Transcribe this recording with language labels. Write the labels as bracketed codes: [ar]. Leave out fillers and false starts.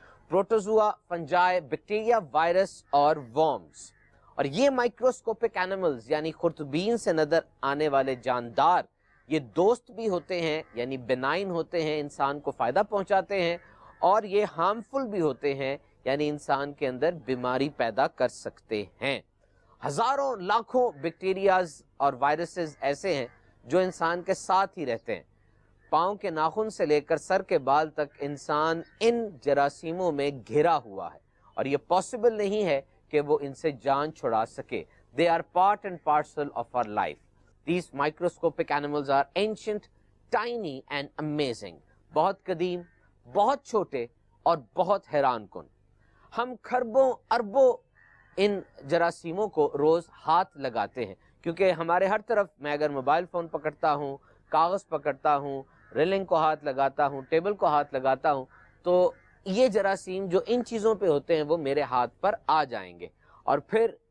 [ur] Protozoa, فنجائے، bacteria, virus اور worms. اور یہ مائکروسکوپک اینیملز یعنی خردبین سے نظر آنے والے جاندار، یہ دوست بھی ہوتے ہیں، یعنی بینائن ہوتے ہیں، انسان کو فائدہ پہنچاتے ہیں، اور یہ ہارمفل بھی ہوتے ہیں، یعنی انسان کے اندر بیماری پیدا کر سکتے ہیں۔ ہزاروں لاکھوں بیکٹیریاز اور وائرسز ایسے ہیں جو انسان کے ساتھ ہی رہتے ہیں۔ پاؤں کے ناخن سے لے کر سر کے بال تک انسان ان جراثیموں میں گھرا ہوا ہے، اور یہ پاسبل نہیں ہے کہ وہ ان سے جان چھڑا سکے۔ [en] They are part and parcel of our life. These microscopic animals are ancient, tiny and amazing. [ur] بہت قدیم، بہت چھوٹے اور بہت حیران کن۔ ہم کھربوں اربوں ان جراثیموں کو روز ہاتھ لگاتے ہیں، کیونکہ ہمارے ہر طرف، میں اگر موبائل فون پکڑتا ہوں، کاغذ پکڑتا ہوں، ریلنگ کو ہاتھ لگاتا ہوں، ٹیبل کو ہاتھ لگاتا ہوں، تو یہ جراثیم جو ان چیزوں پہ ہوتے ہیں وہ میرے ہاتھ پر آ جائیں گے، اور پھر